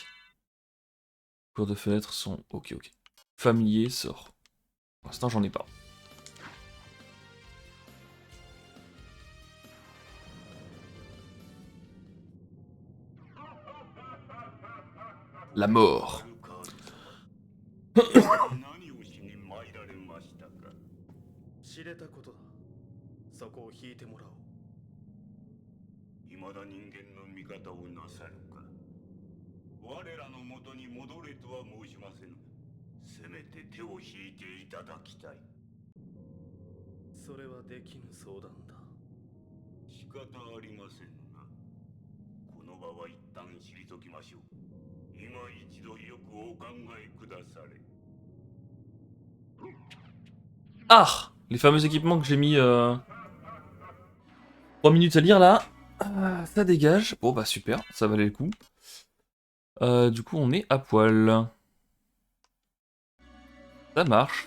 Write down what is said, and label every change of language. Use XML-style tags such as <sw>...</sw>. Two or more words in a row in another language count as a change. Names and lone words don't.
<fr>Cours de fenêtre sont ok ok. Familier sort. Pour l'instant j'en ai pas. La mort.</fr> <ja>何をしに参られましたか。知れたことだ。そこを引いてもらおう。未だ人間の味方をなさるか。我らの元に戻れとは申しませぬ。せめて手を引いていただきたい。それはできぬ相談だ。仕方ありませんな。この場は一旦退きましょう。今一度よくお考えくだされ。</ja> <fr>Ah, les fameux équipements que j'ai mis 3 minutes à lire là. Ça dégage. Bon bah super, ça valait le coup. Du coup on est à poil. Ça marche.</fr>